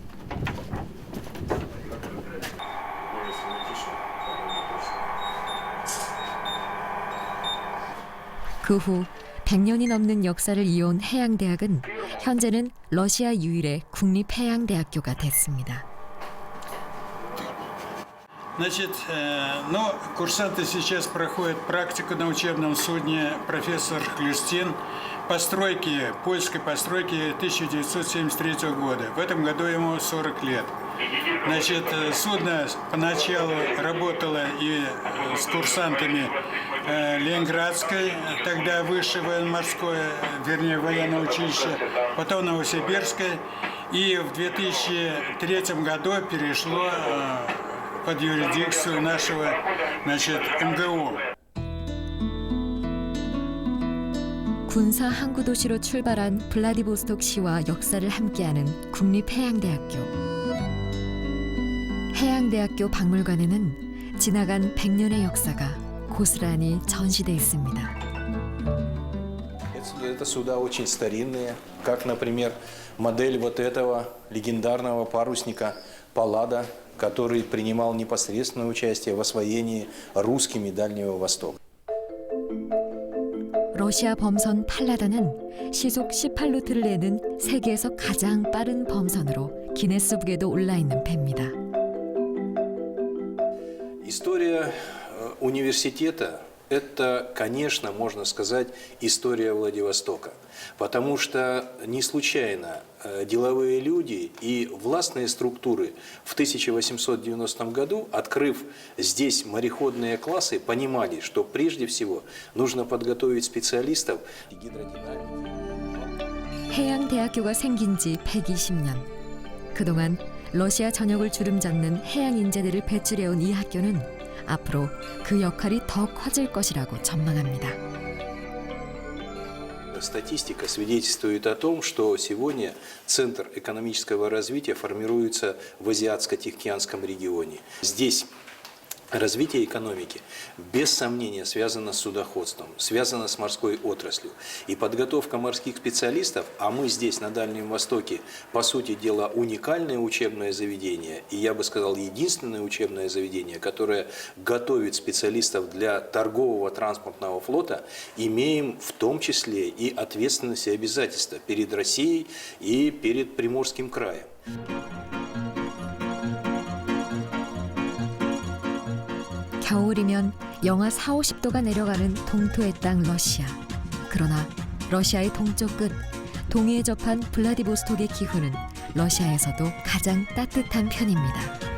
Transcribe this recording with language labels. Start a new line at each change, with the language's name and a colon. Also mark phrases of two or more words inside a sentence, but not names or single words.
Korean: 그 후 100년이 넘는 역사를 이어온 해양대학은 현재는 러시아 유일의 국립해양대학교가 됐습니다.
Russian: Значит, курсанты сейчас проходят практику на учебном судне «Профессор Хлюстин» польской постройки 1973 года. В этом году ему 40 лет. Значит, судно поначалу работало и с курсантами Ленинградской, тогда высшее военно-морское, вернее, военное училище, потом Новосибирское, и в 2003 году перешло под юрисдикцию нашего, МГУ.
Korean: 군사 항구 도시로 출발한 블라디보스톡 시와 역사를 함께하는 국립해양대학교. 해양대학교 박물관에는 지나간 100년의 역사가 고스란히 전시돼 있습니다.
Russian: Это суда очень старинные, как, например, модель вот этого легендарного парусника Паллада, который принимал непосредственное участие в освоении русскими Дальнего Востока.
Korean: 러시아 범선 팔라다는 시속 18루트를 내는 세계에서 가장 빠른 범선으로 기네스북에도 올라 있는 배입니다.
Russian: История университета – это, конечно, можно сказать, история Владивостока. Потому что не случайно деловые люди и властные структуры в 1890 году, открыв здесь мореходные классы, понимали, что прежде всего нужно подготовить специалистов гидродинамики.
Korean: 해양대학교가 생긴 지 120년. 그동안 러시아 전역을 주름잡는 해양 인재들을 배출해온 이 학교는 앞으로 그 역할이 더 커질 것이라고 전망합니다.
Russian: Статистика свидетельствует о том, что сегодня Центр экономического развития формируется в Азиатско-Тихоокеанском регионе. Здесь развитие экономики без сомнения связано с судоходством, связано с морской отраслью. И подготовка морских специалистов, а мы здесь на Дальнем Востоке, по сути дела, уникальное учебное заведение, и я бы сказал, единственное учебное заведение, которое готовит специалистов для торгового транспортного флота, имеем в том числе и ответственность и обязательства перед Россией и перед Приморским краем.
Korean: 겨울이면 영하 40~50도가 내려가는 동토의 땅 러시아. 그러나 러시아의 동쪽 끝, 동해에 접한 블라디보스톡의 기후는 러시아에서도 가장 따뜻한 편입니다.